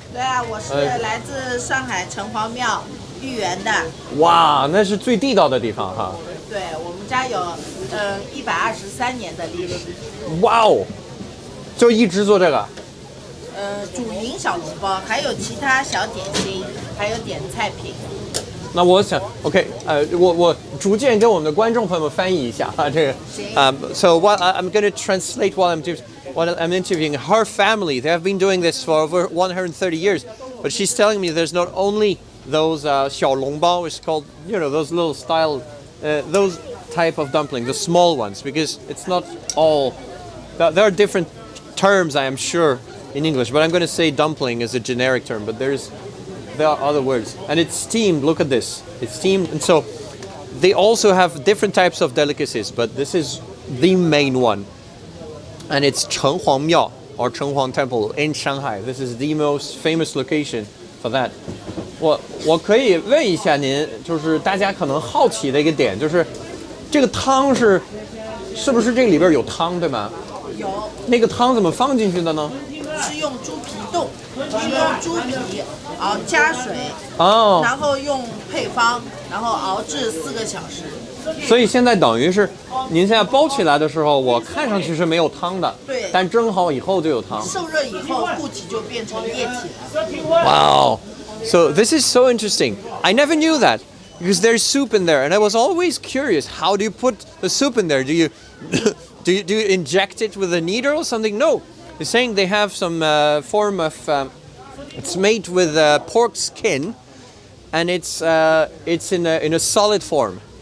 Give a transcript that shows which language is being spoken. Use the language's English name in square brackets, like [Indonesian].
[Chinese] 对啊，我是来自上海城隍庙豫园的。哇，那是最地道的地方哈。对，我们家有123年的历史。哇哦，就一直做这个。主营小笼包，还有其他小点心，还有点菜品。那我想 ，OK， 我逐渐跟我们的观众朋友们翻译一下啊，这个， [English] So what I'm going to translate while I'm interviewing her family. They have been doing this for over 130 years, but she's telling me there's not only those 小笼包, it's called, you know, those little style, those type of dumplings, the small ones, because it's not all. There are different terms, I am sure, in English, but I'm going to say dumpling is a generic term, but there are other words. And it's steamed, look at this. It's steamed, and so they also have different types of delicacies, but this is the main one. And it's Qinhuai Miao, or Qinhuai Temple in Shanghai. This is the most famous location for that. [Chinese] 我可以问一下您，就是大家可能好奇的一个点，就是这个汤是不是这里边有汤，对吗？有。那个汤怎么放进去的呢？是用猪皮冻，是用猪皮，然后加水，然后用配方，然后熬制4个小时。所以现在等于是，您现在包起来的时候，我看上去是没有汤的，对，但蒸好以后就有汤。受热以后，固体就变成液体了。 [English] Wow, so this is so interesting. I never knew that because there's soup in there, and I was always curious. How do you put the soup in there? Do you do you inject it with a needle or something? No, they're saying they have some form of. It's made with pork skin, and it's in a solid form.